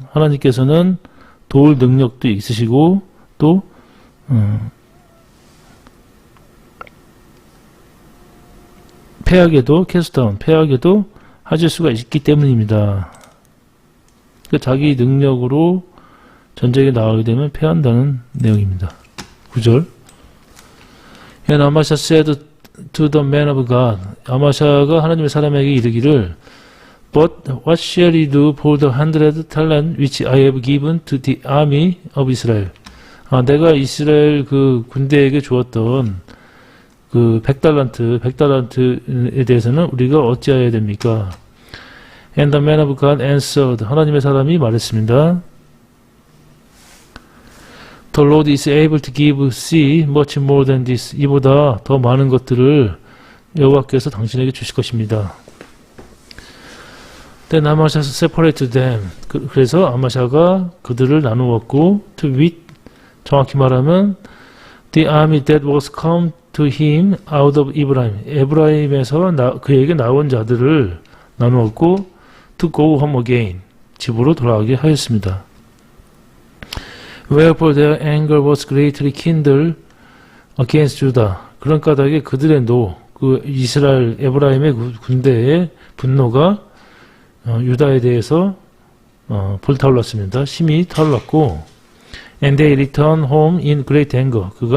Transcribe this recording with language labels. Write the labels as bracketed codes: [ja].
[ko] 하나님께서는 도울 능력도 있으시고 또 패하게도 패하게도 하실 수가 있기 때문입니다. 그러니까 자기 능력으로 전쟁에 나가게 되면 패한다는 내용입니다. 9절. [en] And Amasa said to the man of God. [ko] 아마샤가 하나님의 사람에게 이르기를 [en] But what shall he do for the 100 talent which I have given to the army of Israel? [ko] 내가 이스라엘 그 군대에게 주었던 그 100달란트에 대해서는 우리가 어찌해야 됩니까? [en] And the man of God answered. [ko] 하나님의 사람이 말했습니다. [en] The Lord is able to give thee much more than this. [ko] 이보다 더 많은 것들을 여호와께서 당신에게 주실 것입니다. [en] Then Amasa separated them. [ko] 그래서 아마샤가 그들을 나누었고 [en] to wit [ko] 정확히 말하면 [en] the army that was come to him out of Ephraim. [ko] 에브라임에서 그에게 나온 자들을 나누었고 [en] to go home again. [ko] 집으로 돌아가게 하였습니다. [en] Wherefore their anger was greatly kindled against Judah. [ko] 그런 까닭에 그들의 그 이스라엘 에브라임의 군대의 분노가 유다에 대해서 불타올랐습니다. 심히 타올랐고 [en] and they returned home in great anger.